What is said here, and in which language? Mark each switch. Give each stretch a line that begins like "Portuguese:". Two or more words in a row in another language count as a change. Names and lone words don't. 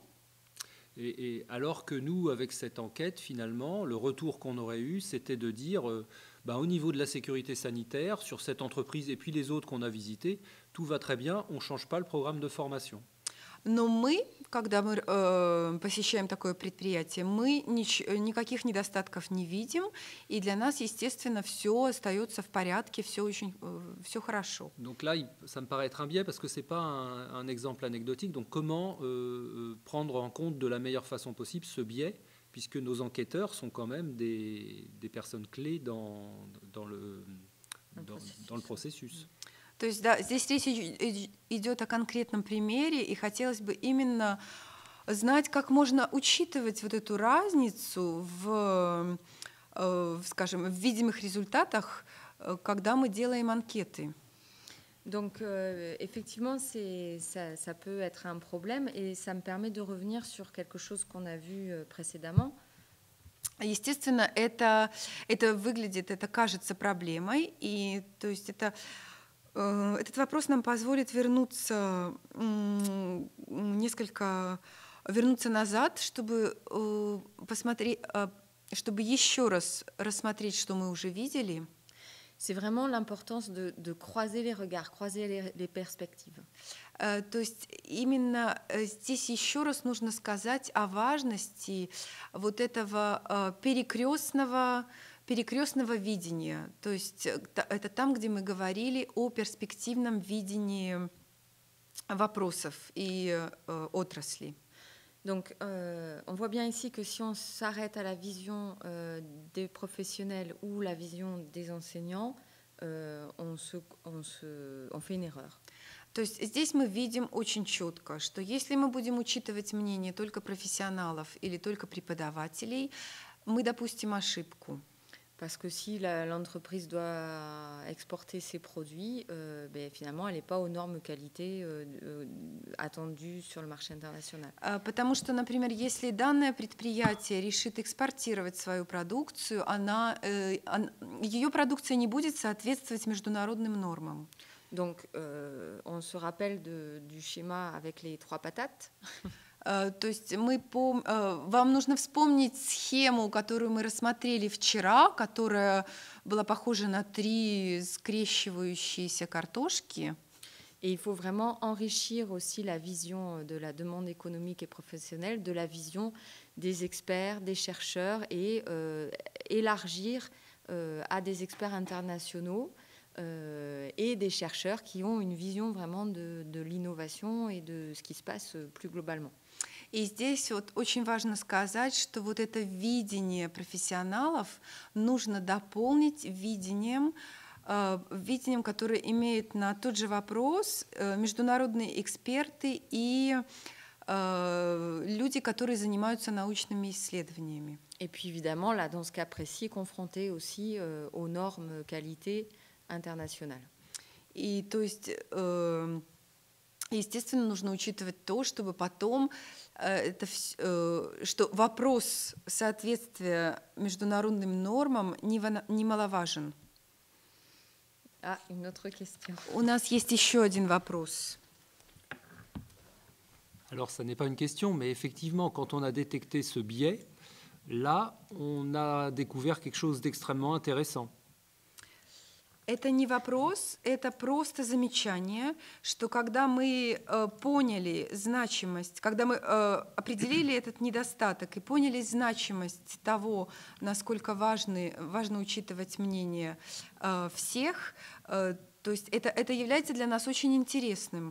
French: Et alors que nous, avec cette enquête, finalement, le retour qu'on aurait eu, c'était de dire, au niveau de la sécurité sanitaire, sur cette entreprise et puis les autres qu'on a visitées, tout va très bien, on ne change pas le programme de formation.
Russian: Но мы, когда мы посещаем такое предприятие, мы никаких недостатков не видим, и для нас, естественно, все остается в порядке, все хорошо.
French: Donc là, ça me paraît être un biais parce que ce n'est pas un exemple anecdotique. Donc comment prendre en compte de la meilleure façon possible ce biais, puisque nos enquêteurs sont quand même des personnes clés dans le processus.
Russian: То есть, да, здесь речь идет о конкретном примере, и хотелось бы именно знать, как можно учитывать вот эту разницу скажем, в видимых результатах, когда мы делаем анкеты.
French: Donc, effectivement, ça peut être un problème, et ça me permet de revenir sur quelque chose qu'on a vu précédemment.
Russian: Естественно, это выглядит, это кажется проблемой, и то есть этот вопрос нам позволит вернуться назад, чтобы посмотреть, чтобы еще раз рассмотреть, что мы уже видели.
French: C'est vraiment l'importance de croiser les regards, croiser les perspectives.
Russian: То есть именно здесь еще раз нужно сказать о важности вот этого перекрестного видения. То есть это там, где мы говорили о перспективном видении вопросов и отрасли.
French: Donc, on voit bien ici que si on s'arrête à la vision des professionnels ou la vision des enseignants, on fait une erreur.
Russian: То есть здесь мы видим очень четко, что если мы будем учитывать мнение только профессионалов или только преподавателей, мы допустим ошибку.
French: Parce que si l'entreprise doit exporter ses produits, finalement, elle n'est pas aux normes qualité attendues sur le marché international.
Russian: Потому что, например, если данное предприятие решит экспортировать свою продукцию, ее продукция не будет соответствовать международным нормам.
French: Donc, on se rappelle du schéma avec les 3 patates.
Russian: То есть вам нужно вспомнить схему, которую мы рассмотрели вчера, которая была похожа на 3 скрещивающиеся картошки.
French: Et il faut vraiment enrichir aussi la vision de la demande économique et professionnelle, de la vision des experts, des chercheurs, et élargir à des experts internationaux et des chercheurs qui ont une vision vraiment de l'innovation et de ce qui se passe plus globalement.
Russian: И здесь вот очень важно сказать, что вот это видение профессионалов нужно дополнить видением, которое имеет на тот же вопрос международные эксперты и люди, которые занимаются научными исследованиями.
French: Et puis évidemment, là, dans ce cas précis, confronté aussi aux normes qualité internationales.
Russian: И то есть, естественно, нужно учитывать то, чтобы потом что вопрос соответствия международным нормам немаловажен.
French: Une autre question.
Russian: У нас есть еще один вопрос.
French: Alors, ça n'est pas une question, mais effectivement, quand on a détecté ce biais, là, on a découvert quelque chose d'extrêmement intéressant.
Russian: Это не вопрос, это просто замечание, что когда мы поняли значимость, когда мы определили этот недостаток и поняли значимость того, насколько важно учитывать мнение всех, то есть это является для нас очень интересным.